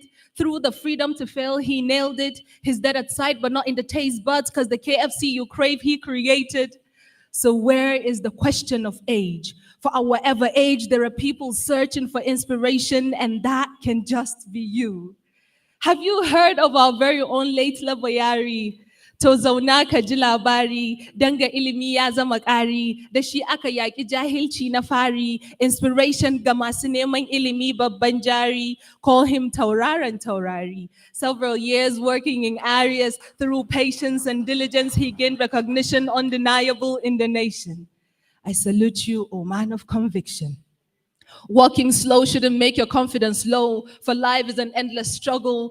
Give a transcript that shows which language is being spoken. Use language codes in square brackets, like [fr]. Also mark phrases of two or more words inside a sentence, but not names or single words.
[en] Through the freedom to fail, he nailed it. He's dead at sight, but not in the taste buds, because the KFC you crave, he created. So where is the question of age? For our whatever age, there are people searching for inspiration, and that can just be you. Have you heard of our very own late Labayari? [ha] To zauna ka ji labari, danga ilimi ya zama ƙari, da shi aka yaƙi jahilci na fari, inspiration ga masu neman ilimi babban jari, [en] call him [ha] tauraron taurari. [en] Several years working in areas, through patience and diligence, he gained recognition undeniable in the nation. I salute you, O man of conviction. Walking slow shouldn't make your confidence low, for life is an endless struggle.